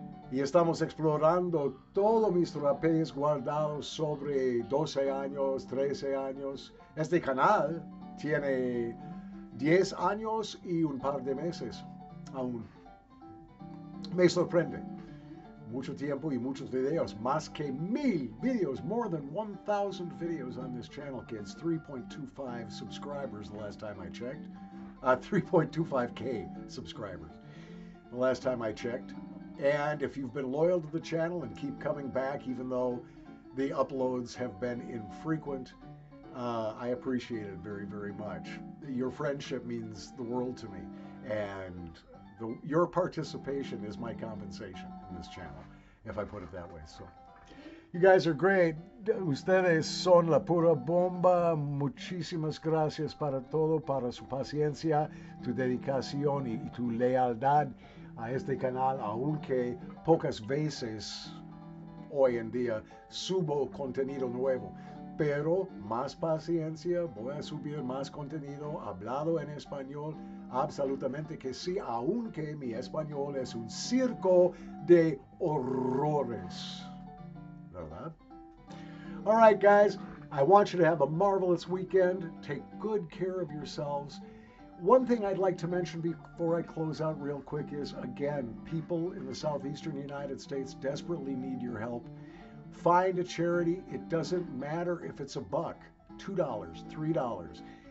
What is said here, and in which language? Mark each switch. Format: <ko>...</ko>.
<es>Y estamos explorando todos mis rapés guardados sobre 12 años, 13 años. Este canal tiene 10 años y un par de meses aún. Me sorprende. Mucho tiempo y muchos videos. Más que 1000 videos.</es> <en>More than 1,000 videos on this channel, kids. 3.25 subscribers the last time I checked. 3.25K subscribers the last time I checked. And if you've been loyal to the channel and keep coming back, even though the uploads have been infrequent, I appreciate it very, very much. Your friendship means the world to me, and your participation is my compensation in this channel, if I put it that way. So, you guys are great.</en> <es>Ustedes son la pura bomba. Muchísimas gracias para todo, para su paciencia, tu dedicación y tu lealtad a este canal, aunque pocas veces hoy en día subo contenido nuevo. Pero más paciencia, voy a subir más contenido hablado en español, absolutamente que sí, aunque mi español es un circo de horrores, ¿verdad?</es> <en>All right, guys, I want you to have a marvelous weekend. Take good care of yourselves. One thing I'd like to mention before I close out real quick is, again, people in the southeastern United States desperately need your help. Find a charity. It doesn't matter if it's $1, $2, $3.</en>